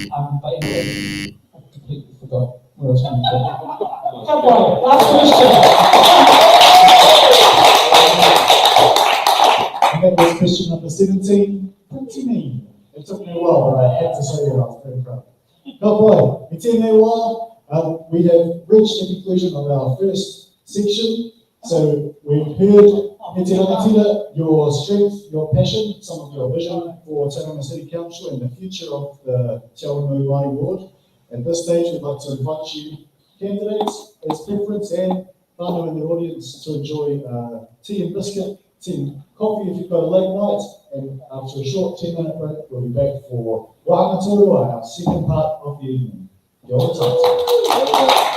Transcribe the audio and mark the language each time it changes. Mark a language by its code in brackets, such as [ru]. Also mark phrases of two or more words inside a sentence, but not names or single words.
[en] But anyway, I completely forgot what I was saying. Last question. And that was question number 17. Pretty mean. It took me a while, but I had to say it. I was very proud. [mi] Ka pai, e tēnei wā, [en] we have reached the conclusion of our first section. So we've heard, [mi] e te rangatira, [en] your strength, your passion, some of your vision for Tauranga City Council and the future of the Te Awanui Ward. At this stage, we'd like to invite you, candidates, as preference, and whānau in the audience to enjoy tea and biscuit, tea and coffee if you've got a late night, and after a short 10-minute break, we'll be back for Wāngaturua, our second part of the evening. [mi] Kia ora tātou.